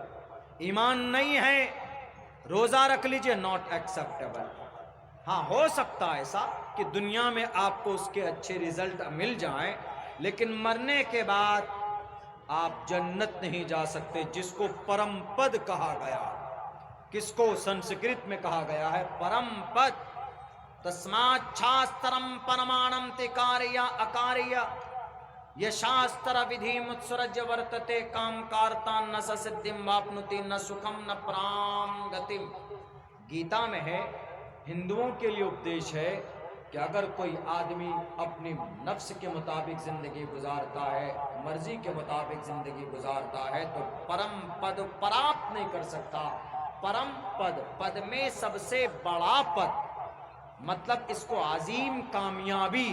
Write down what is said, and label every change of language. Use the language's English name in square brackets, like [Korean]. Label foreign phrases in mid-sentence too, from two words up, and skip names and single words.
[Urdu] ایمان نہیں ہے روزہ رکھ لیجئے، [English] not acceptable. [Urdu] ہاں ہو سکتا ہے ایسا کہ دنیا میں آپ کو اس کے اچھے رزلٹ مل جائیں، لیکن مرنے کے بعد آپ جنت نہیں جا سکتے، جس کو [Sanskrit] परम पद [Urdu] کہا گیا. کس کو سنسکرت میں کہا گیا ہے؟ [Sanskrit] परम पद. तस्मात् शास्त्रम् प्रमाणम् तकार्य अकार्य य शास्त्र विधि मुत्सृज वर्तते काम कारता न सिद्धम् वाप्नोति न सुखम् न पराम् गतिम्. [Urdu] گیتا میں ہے، ہندوؤں کے لیے اپدیش ہے کہ اگر کوئی آدمی اپنی نفس کے مطابق زندگی گزارتا ہے، مرضی کے مطابق زندگی گزارتا ہے تو [Sanskrit] परम पद [Urdu] پراپت نہیں کر سکتا. [Sanskrit] परम पद, [Urdu] پد میں سب سے بڑا پد، مطلب اس کو عظیم کامیابی.